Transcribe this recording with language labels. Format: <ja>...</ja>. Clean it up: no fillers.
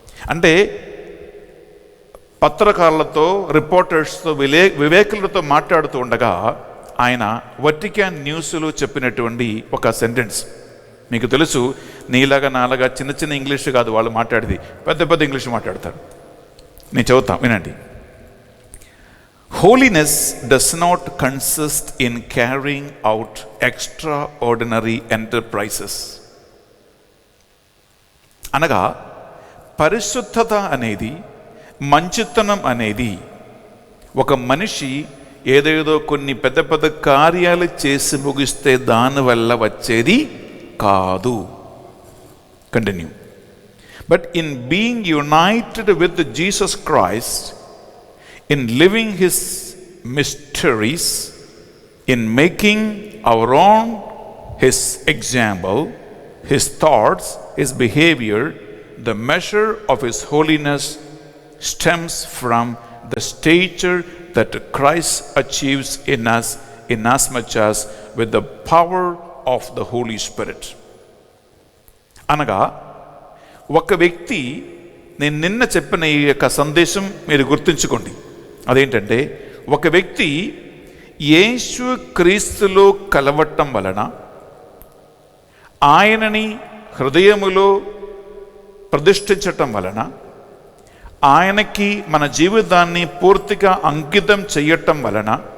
<te>అంటే పత్రకారులతో, రిపోర్టర్స్తో, వివేకులతో మాట్లాడుతూ ఉండగా ఆయన వటికాన్ న్యూస్లో చెప్పినటువంటి ఒక సెంటెన్స్. మీకు తెలుసు, నీలాగా నాలాగా చిన్న చిన్న ఇంగ్లీష్ కాదు వాళ్ళు మాట్లాడేది, పెద్ద పెద్ద ఇంగ్లీష్ మాట్లాడతారు. నేను చదువుతాను, వినండి.</te> <en>Holiness does not consist in carrying out extraordinary enterprises.</en> <te>అనగా పరిశుద్ధత అనేది, మంచితనం అనేది ఒక మనిషి ఏదేదో కొన్ని పెద్ద పెద్ద కార్యాలు చేసి ముగిస్తే దానివల్ల వచ్చేది కాదు.</te> <en>Continue. But in being united with Jesus Christ, in living his mysteries, in making our own his example, his thoughts, his behavior, the measure of his holiness stems from the stature that Christ achieves in us, in as much as with the power of the Holy Spirit.</en> <te>అనగా ఒక వ్యక్తి, నేను నిన్న చెప్పిన ఈ యొక్క సందేశం మీరు గుర్తుంచుకోండి. అదేంటంటే, ఒక వ్యక్తి యేసు క్రీస్తులో కలవటం వలన, ఆయనని హృదయములో ప్రతిష్ఠించటం వలన, ఆయనకి మన జీవితాన్ని పూర్తిగా అంకితం చేయటం వలన</te>